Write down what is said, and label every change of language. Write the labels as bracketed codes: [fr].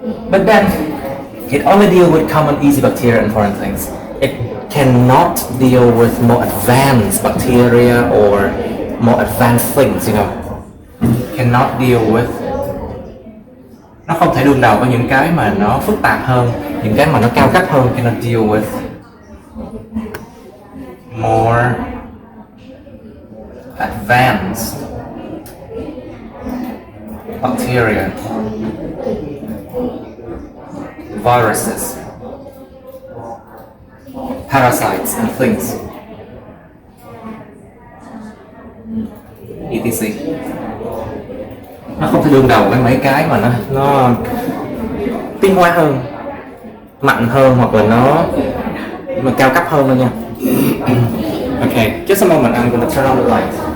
[en] But then it only deals with common easy bacteria and foreign things. It cannot deal with more advanced bacteria or more advanced things, you know. Cannot deal with. [vi] Nó không thể đương đầu với những cái mà nó phức tạp hơn, những cái mà nó cao cấp hơn. [en] Cannot deal with more advanced bacteria, viruses, parasites and things, etc. [vi] Nó không thể đương đầu với mấy cái mà nó tiến hóa hơn, mạnh hơn hoặc là nó cao cấp hơn thôi nha. [en] Okay, just a moment, I'm going to turn on the light.